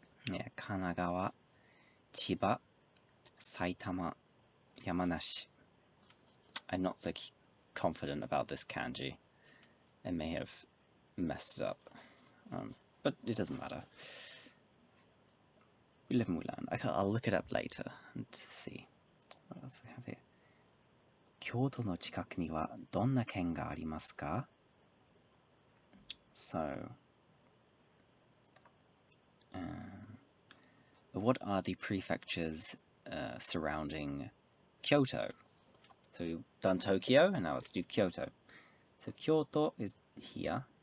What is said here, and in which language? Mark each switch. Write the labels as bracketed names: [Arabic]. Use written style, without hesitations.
[English] Yeah, Kanagawa, Chiba, Saitama, Yamanashi. I'm not so confident about this kanji. I may have messed it up. But it doesn't matter. We live and we learn. I'll look it up later and see. What else we have here? [Japanese] 京都の近くにはどんな県がありますか? [English] So, what are the prefectures surrounding Kyoto? So we've done Tokyo, and now let's do Kyoto. So Kyoto is here.